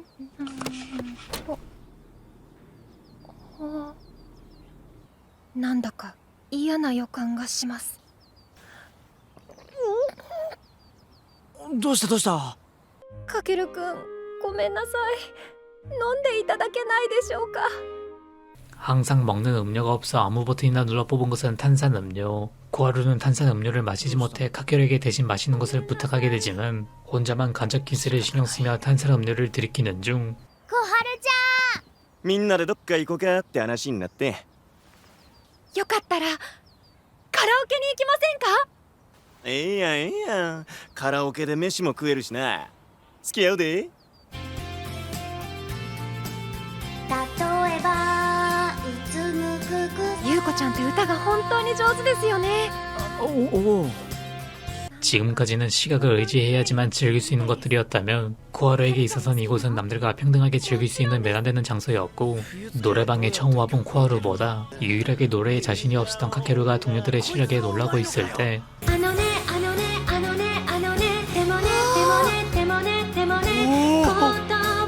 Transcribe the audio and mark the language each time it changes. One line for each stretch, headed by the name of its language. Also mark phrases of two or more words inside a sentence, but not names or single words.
Japanese: なんだか嫌な予感がします。どうしたどうした？かけるくん、ごめんなさい。飲んでいただけないでしょうか。
Korean: 항상 먹는 음료가 없어 아무 버튼이나 눌러 뽑은 것은 탄산음료. 코하루는 탄산음료를 마시지 못해 카케루에게 대신 마시는 것을 부탁하게 되지만 혼자만 간접 키스를 신경 쓰며 탄산음료를 들이키는 중
Japanese: 小春ちゃみんなでどっか行こうかって話になって。よかったらカラオケに行きませんか？ええやんええやん。カラオケで飯も食えるしな。付き合うで。ん。例えばいつむくくゆうこちゃんって歌が本当に上手ですよね。おお。
Korean: 지금까지는 시각을 의지해야지만 즐길 수 있는 것들이었다면 코하루에게 있어선 이곳은 남들과 평등하게 즐길 수 있는 매단되는 장소였고 노래방에 처음 와본 코하루보다 유일하게 노래에 자신이 없었던 카케루가 동료들의 실력에 놀라고 있을 때
Japanese: あのねあのねあのねあのねでもねでもねでもねでもね本当